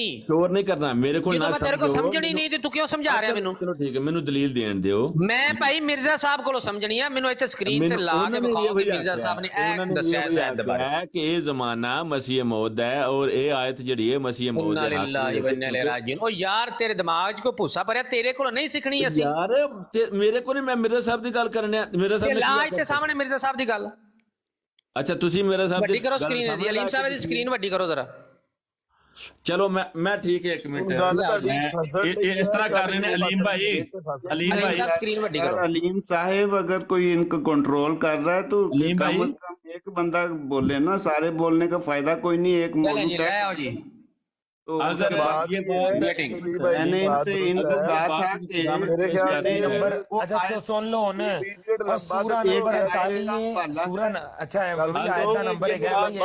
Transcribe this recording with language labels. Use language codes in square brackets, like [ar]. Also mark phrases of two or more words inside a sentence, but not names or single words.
[pa] ਸ਼ੋਰ ਨਹੀਂ ਕਰਨਾ ਮੇਰੇ ਕੋਲ। ਜਦੋਂ ਮੈਂ ਤੇਰੇ ਕੋਲ ਸਮਝਣੀ ਨਹੀਂ ਤੇ ਤੂੰ ਕਿਉਂ ਸਮਝਾ ਰਿਹਾ ਮੈਨੂੰ? ਚਲੋ ਠੀਕ ਹੈ, ਮੈਨੂੰ ਦਲੀਲ ਦੇਣ ਦਿਓ। ਮੈਂ ਭਾਈ ਮਿਰਜ਼ਾ ਸਾਹਿਬ ਕੋਲੋਂ ਸਮਝਣੀ ਆ, ਮੈਨੂੰ ਇੱਥੇ ਸਕਰੀਨ ਤੇ ਲਾ ਕੇ ਵਿਖਾਓ ਕਿ ਮਿਰਜ਼ਾ ਸਾਹਿਬ ਨੇ ਇਹ ਦੱਸਿਆ ਇਸ ਆਇਤ ਦੇ ਬਾਰੇ ਕਿ ਇਹ ਜ਼ਮਾਨਾ ਮਸੀਹ ਮੌਦ ਹੈ ਔਰ ਇਹ ਆਇਤ ਜਿਹੜੀ ਹੈ ਮਸੀਹ ਮੌਦ [ar] إنا لله وإنا إليه راجعون. [pa] ਉਹ ਯਾਰ ਤੇਰੇ ਦਿਮਾਗ 'ਚ ਕੋਈ ਭੁੱਸਾ ਭਰਿਆ, ਤੇਰੇ ਕੋਲੋਂ ਨਹੀਂ ਸਿੱਖਣੀ ਅਸੀਂ ਯਾਰ। ਮੇਰੇ ਕੋਲ ਨਹੀਂ, ਮੈਂ ਮਿਰਜ਼ਾ ਸਾਹਿਬ ਦੀ ਗੱਲ ਕਰਨਿਆ। ਮਿਰਜ਼ਾ ਸਾਹਿਬ ਲਾ ਇੱਥੇ ਸਾਹਮਣੇ ਮਿਰਜ਼ਾ ਸਾਹਿਬ ਦੀ ਗੱਲ। ਅੱਛਾ ਤੁਸੀਂ ਮਿਰਜ਼ਾ ਸਾਹਿਬ ਵੱਡੀ ਕਰੋ ਸਕਰੀਨ ਦੀ, ਅਲੀਮ ਸਾਹਿਬ ਦੀ ਸਕਰੀਨ ਵੱਡੀ ਕਰੋ ਜ਼ਰਾ। ਚਲੋ ਮੈਂ ਠੀਕ ਹੈ, ਇੱਕ ਮਿੰਟ ਇਸ ਤਰ੍ਹਾਂ ਕਰ ਰਹੇ ਨੇ अलीम अलीम साहब स्क्रीन ਵੱਡੀ ਕਰੋ। [hi] अलीम साहब अगर कोई इनको कंट्रोल कर रहा है तो अलीम कम भाई। से कम एक बंदा बोले ना, सारे बोलने का फायदा कोई नहीं। एक चलें जी, मौजूद ले आओ जी। तो अगर ये मैंने इनसे इनको कहा था कि नंबर अच्छा सुन लो ना, और सूरा नंबर 48 सूरा अच्छा है भाई, आयत का नंबर है भाई।